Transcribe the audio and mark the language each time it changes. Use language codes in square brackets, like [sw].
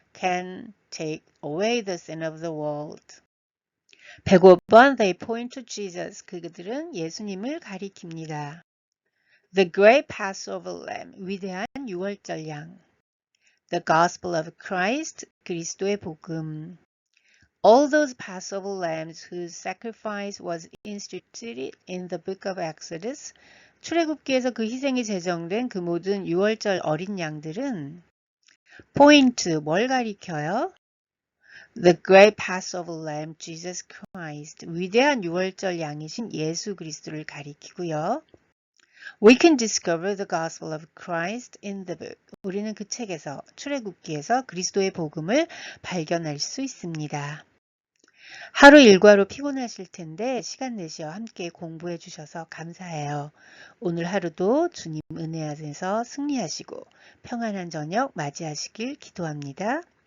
[en] Can take away the sin of the world. 105번 They point to Jesus. [ko] 그들은 예수님을 가리킵니다. [en] The great Passover lamb. [ko] 위대한 유월절 양. [en] The gospel of Christ. [ko] 그리스도의 복음. [en] All those Passover lambs whose sacrifice was instituted in the book of Exodus. [ko] 출애굽기에서 그 희생이 제정된 그 모든 유월절 어린 양들은 point 뭘 가리켜요? [en] The great Passover lamb, Jesus Christ. [ko] 위대한 유월절 양이신 예수 그리스도를 가리키고요. [en] We can discover the gospel of Christ in the book. [ko] 우리는 그 책에서, 출애굽기에서 그리스도의 복음을 발견할 수 있습니다. 하루 일과로 피곤하실 텐데 시간 내시어 함께 공부해 주셔서 감사해요. 오늘 하루도 주님 은혜 안에서 승리하시고 평안한 저녁 맞이하시길 기도합니다.